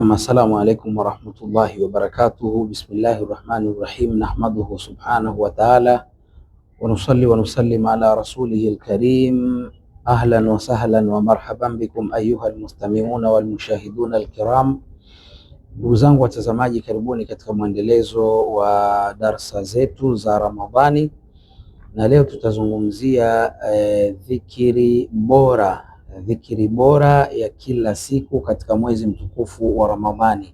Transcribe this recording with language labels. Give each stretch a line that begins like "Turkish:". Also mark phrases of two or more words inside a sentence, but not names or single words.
Arabic: السلام عليكم ورحمة الله وبركاته. بسم الله الرحمن الرحيم. نحمده سبحانه وتعالى ونصلي ونسلم على رسوله الكريم. أهلا وسهلا ومرحبا بكم أيها المستمعون والمشاهدون الكرام.
Swahili: Ndugu zangu watazamaji, karibuni katika mwendelezo wa darsa zetu za Ramadhani, na leo tutazungumzia dhikiri bora ya kila siku katika mwezi mtukufu wa Ramadhani.